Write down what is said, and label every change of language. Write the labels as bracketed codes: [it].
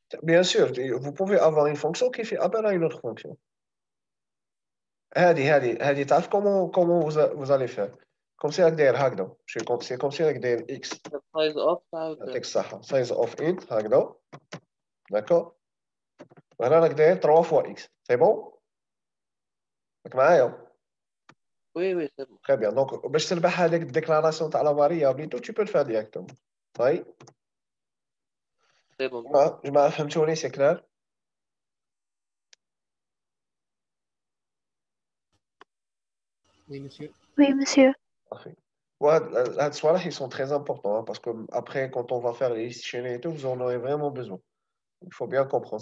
[fr] Bien sûr, vous pouvez avoir une fonction qui fait appel à une autre fonction. [ar] هذه تعرف [fr] comment vous allez faire. Comme si avec des [ar] هكذا. [fr] C'est comme si avec des x. [en] Size of, [ar] يعطيك الصحة. [en] Size of int [ar] هكذا. [fr] D'accord? [ar] وهنا راك داير 3 fois x. [fr] C'est bon? [ar] راك معايا؟ [fr] Oui, oui, c'est bon. Très bien. [ar] Donc, باش تربح هذيك الديكلاراسيون تاع لا فاريابل [fr] tu peux le faire directement. [ar] طيب. [fr] C'est bon. [ar] جماعة فهمتوني [fr] c'est clair? Oui, monsieur. Oui, monsieur. Parfait. Ouais, là, soir-là, ils sont très importants hein, parce que après, quand on va faire les listes chaînées et tout, vous en aurez vraiment besoin. Il faut bien comprendre.